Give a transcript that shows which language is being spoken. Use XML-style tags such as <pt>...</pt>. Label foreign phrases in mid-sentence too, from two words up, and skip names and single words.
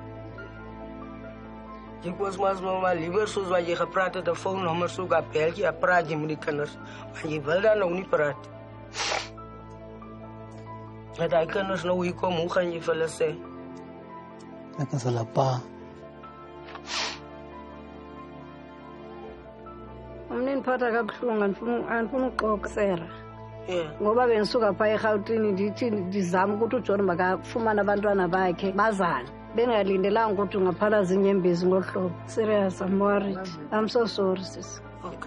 <af>Jy was maar liever soos wat jy gepraat het, 'n foonnommer soek, 'n beltjie, 'n praat jy met die kinders. Maar jy wil dan nou nie praat. Dat die kinders nou hier kom, hoe gaan jy vir hulle sê? Ek is hulle pa.</af> <xh>Umneniphatha kabuhlungu andifuna uxoka Sarah. Ngoba bengisuka phaa eGauteng ndithi ndizama ukuthi uJohn makafumane abantwana bakhe bazane.</xh> <zu>Bengalindelanga ukuthi ungaphalaza inyembezi ngolu hlobo.</zu> <en>Serious, I'm worried. I'm so sorry, sis. Okay.</en>